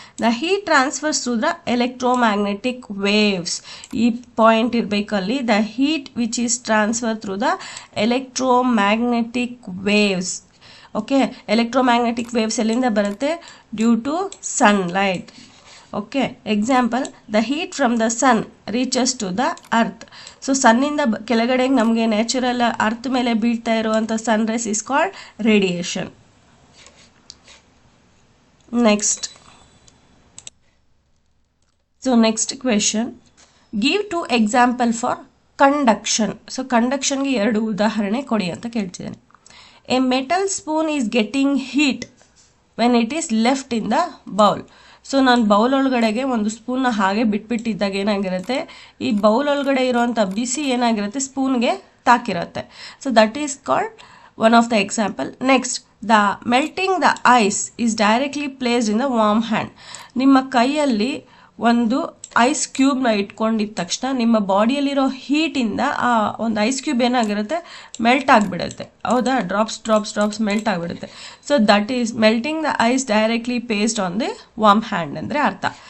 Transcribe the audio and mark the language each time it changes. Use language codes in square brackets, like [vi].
[en] The heat transfers through the electromagnetic waves. [kn] ಈ point ಇರಬೇಕಲ್ಲಿ, [en] the heat which is transferred through the electromagnetic waves. [kn] Okay, electromagnetic waves ಎಲ್ಲಿಂದ ಬರುತ್ತೆ, due to sunlight. [en] Okay, example, the heat from the sun reaches to the earth. [kn] So ಸನ್ನಿಂದ ಕೆಳಗಡೆ ನಮಗೆ natural earth ಮೇಲೆ ಬೀಳ್ತಾ ಇರುವಂಥ sun rays is called radiation. [en] Next. So next question, give 2 example for conduction. [kn] So conduction ಗೆ 2 ಉದಾಹರಣೆ ಕೊಡಿ ಅಂತ ಕೇಳ್ತಿದ್ದೇನೆ. [en] A metal spoon is getting heat when it is left in the bowl. [kn] So ನಾನು bowl ಒಳಗಡೆಗೆ ಒಂದು ಸ್ಪೂನ್ನ ಹಾಗೆ ಬಿಟ್ಬಿಟ್ಟಿದ್ದಾಗ ಏನಾಗಿರುತ್ತೆ, ಈ ಬೌಲ್ ಒಳಗಡೆ ಇರುವಂಥ ಬಿಸಿ ಏನಾಗಿರುತ್ತೆ, ಸ್ಪೂನ್ಗೆ ತಾಕಿರುತ್ತೆ. [en] So that is called one of the example. Next, the melting the ice is directly placed in the warm hand. [kn] ನಿಮ್ಮ ಕೈಯಲ್ಲಿ ಒಂದು ಐಸ್ ಕ್ಯೂಬ್ನ ಇಟ್ಕೊಂಡಿದ್ದ ತಕ್ಷಣ ನಿಮ್ಮ ಬಾಡಿಯಲ್ಲಿರೋ ಹೀಟಿಂದ ಆ ಒಂದು ಐಸ್ ಕ್ಯೂಬ್ ಏನಾಗಿರುತ್ತೆ, ಮೆಲ್ಟ್ ಆಗಿಬಿಡುತ್ತೆ. ಹೌದಾ, ಡ್ರಾಪ್ಸ್ ಮೆಲ್ಟ್ ಆಗಿಬಿಡುತ್ತೆ. [en] so that is melting the ice directly placed on the warm hand [kn] ಅಂದರೆ ಅರ್ಥ.